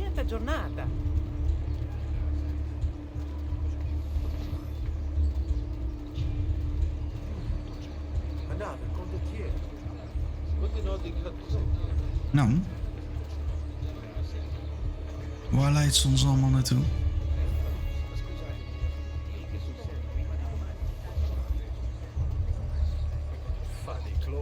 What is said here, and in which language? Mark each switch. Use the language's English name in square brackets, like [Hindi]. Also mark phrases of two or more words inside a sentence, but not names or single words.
[Italian] giornata. La nave, condottiero. [Dutch] Nou. Waar leidt ze ons allemaal naartoe? [English] Funny clothes.